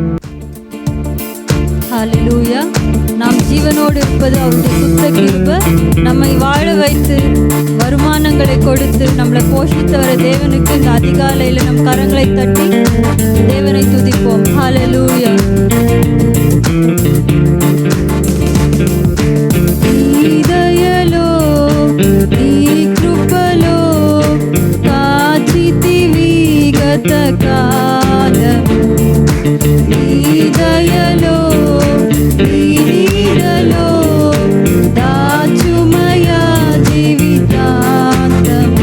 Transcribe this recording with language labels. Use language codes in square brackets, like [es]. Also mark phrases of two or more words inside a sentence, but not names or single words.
[ta] ஹல்லேலூயா. நாம் ஜீவனோடு இருப்பது அவருடைய சுத்த கிருபை. நம்மை வாழ வைத்து வருமானங்களை கொடுத்து நம்மளை போஷித்து வர தேவனுக்கு இந்த அதிகாலையில் நம் கரங்களை தட்டி தேவனை துதிப்போம். ஹல்லேலூயா. [te] దయలో నీ కృపలో కాచితివి గత కాలము. నీ దయలో నీ నీడలో దాచుమయా జీవితాంతము.